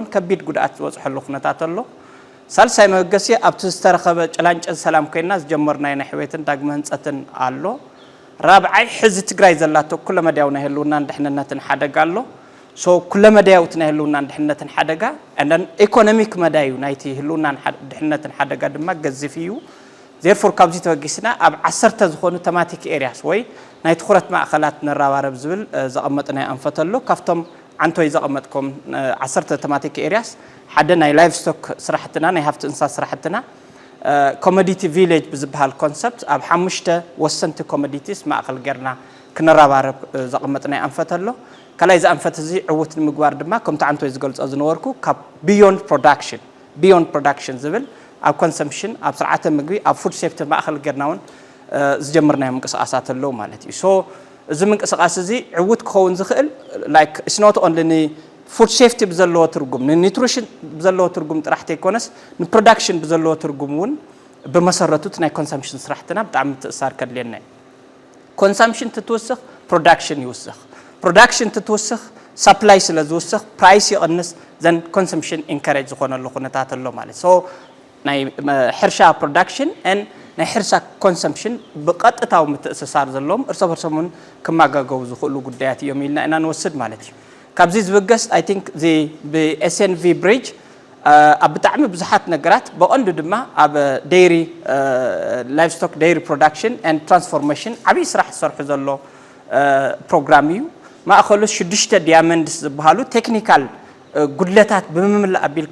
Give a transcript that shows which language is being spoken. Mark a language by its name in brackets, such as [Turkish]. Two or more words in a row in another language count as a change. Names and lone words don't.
[Tigrinya] ከቢድ ጉድኣት ዝበፅሐሉ ኩነታት ኣሎ ሳልሳይ መወገሲ ኣብቲ ዝተረኸበ ጨላንጨን ሰላም ኮይና ዝጀመርናይ ናይ ሕወትን ዳግመ ህንፀትን ኣሎ ራብዓይ ሕዚ ትግራይ ዘላቶ ኩለ መዳያው ናይ ህልውና ድሕንነትን ሓደጋ ኣሎ ሶ ኩለ መዳያውት ናይ ህልውና ድሕንነትን ሓደጋ [English] and then economic [Tigrinya] መዳዩ ናይቲ ህልውና ድሕንነትን ሓደጋ ድማ ገዝፍ እዩ therefore ካብዚ ተወጊስና ኣብ 10 ዝኾኑ [English] thematic areas [Tigrinya] ወይ ናይ ትኹረት ማእኸላት ነራባረብ ዝብል ዘቐመጥና አንፈተሎ ካፍቶም አንቶይ ዘቐመጥኩም 10 [English] thematic areas [Tigrinya] ሓደ ናይ ላይቭ ስቶክ ስራሕትና ናይ ሃፍቲ እንስሳ ስራሕትና [English] commodity village [Tigrinya] ብዝበሃል ኮንሰፕት ኣብ 5 ወሰንቲ ኮሞዲቲስ ማእኸል ጌርና ክነራባረብ ዘቐመጥና አንፈተሎ ካላይ ዘአንፈት እዚ ዕውት ንምግባር ድማ ከምቲ አንቶይ ዝገልጾ ዝነበርኩ ካብ [English] beyond production [Tigrinya] ዝብል ኣብ ኮንሰምፕሽን ኣብ ስርዓተ ምግቢ ኣብ [English] food safety [Tigrinya] ማእኸል ጌርናውን ዝጀመርናዮ ምንቅስቃሳት ኣለዉ ማለት እዩ ሶ እዚ ምንቅስቃስ እዚ ዕውት ክኸውን ዝኽእል [English] like it's not only food safety [Tigrinya] ብዘለዎ ትርጉም ንኒውትሪሽን ብዘለዎ ትርጉም ጥራሕቲ ይኮነስ ንፕሮዳክሽን ብዘለዎ ትርጉም እውን ብመሰረቱት ናይ ኮንሰምፕሽን ስራሕትና ብጣዕሚ ትእሳር ከድልየና እዩ ኮንሰምፕሽን ትትወስኽ ፕሮዳክሽን ይውስኽ ፕሮዳክሽን ትትወስኽ ሰፕላይ ስለ ዝውስኽ ፕራይስ ይቕንስ ዘን [English] consumption encourage [Tigrinya] ዝኾነሉ ኩነታት ኣሎ ማለት ሶ ናይ ሕርሻ ፕሮዳክሽን and ናይ ሕርሻ ኮንሰምፕሽን ብቐጥታው ምትእስሳር ዘለዎም እርሶ በርሶምን ከማጋገው ዝኽእሉ ጉዳያት እዮም ኢልና ኢና ንወስድ ማለት እዩ ካብዚ ዝብገስ [English] I think the SNV bridge [Tigrinya] ኣብ ብጣዕሚ ብዙሓት ነገራት በቐንዱ ድማ ኣብ ዴይሪ [English] livestock dairy production and transformation [Tigrinya] ዓብይ ስራሕ ዝሰርሑ ዘሎ ፕሮግራም እዩ ማእኸሉ 6 ዲያመንድስ ዝበሃሉ ቴክኒካል ጉድለታት ብምምላእ ኣቢልካ